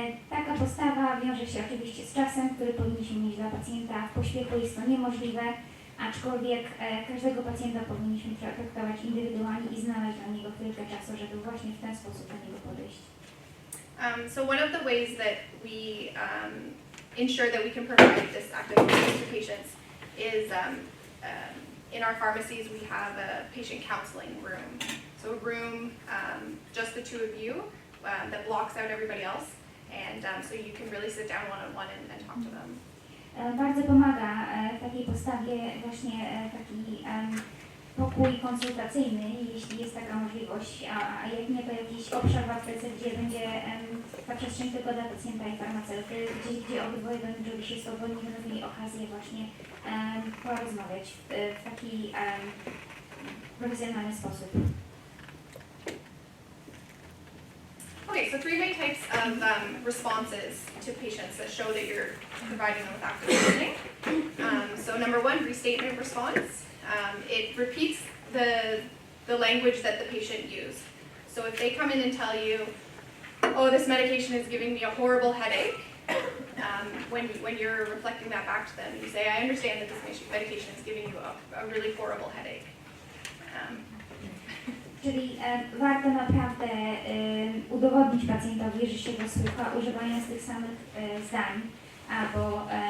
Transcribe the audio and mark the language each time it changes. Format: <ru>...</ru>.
<pl>Taka postawa wiąże się oczywiście z czasem, który powinniśmy mieć dla pacjenta. W pośpiechu jest to niemożliwe, aczkolwiek każdego pacjenta powinniśmy traktować indywidualnie i znaleźć dla niego chwilkę czasu, żeby właśnie w ten sposób do niego podejść.</pl> <en>So one of the ways that we ensure that we can provide this active listening to patients is in our pharmacies we have a patient counseling room. So a room, just the 2 of you, that blocks out everybody else, and so you can really sit down one-on-one and talk to them.</en> <pl>Bardzo pomaga w takiej postawie właśnie taki pokój konsultacyjny, jeśli jest taka możliwość, a jak nie to jakiś obszar w aptece, gdzie będzie ta przestrzeń tylko dla pacjenta i farmaceuty, gdzie obydwoje będą czuli się swobodni, będą mieli okazję właśnie porozmawiać w taki profesjonalny sposób.</pl> <en>Okay, so 3 main types of responses to patients that show that you're providing them with active listening. So number 1, restatement response. It repeats the language that the patient used. So if they come in and tell you, oh, this medication is giving me a horrible headache, when you're reflecting that back to them, you say, I understand that this medication is giving you a really horrible headache.</en> <pl>Czyli warto naprawdę udowodnić pacjentowi, że się go słucha, używając tych samych zdań albo</pl>